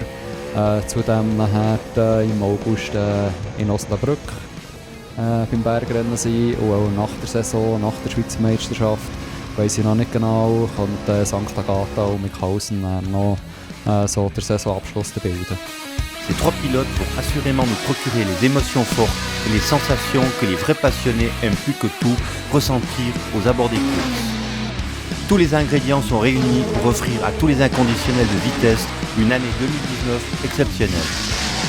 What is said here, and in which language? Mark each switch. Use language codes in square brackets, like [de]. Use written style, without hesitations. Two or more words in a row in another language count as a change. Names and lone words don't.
[de] Zudem nachher im August in Osnabrück beim Bergrennen sein und auch nach der Saison, nach der Schweizer Meisterschaft, weiss ich noch nicht genau, könnte St. Agatha und Mickhausen noch so der Saisonabschluss bilden. [fr] Ces trois pilotes vont assurément nous procurer les émotions fortes et les sensations que les vrais passionnés aiment plus que tout ressentir aux abords des courses. Tous les ingrédients sont réunis pour offrir à tous les inconditionnels de vitesse une année 2019 exceptionnelle.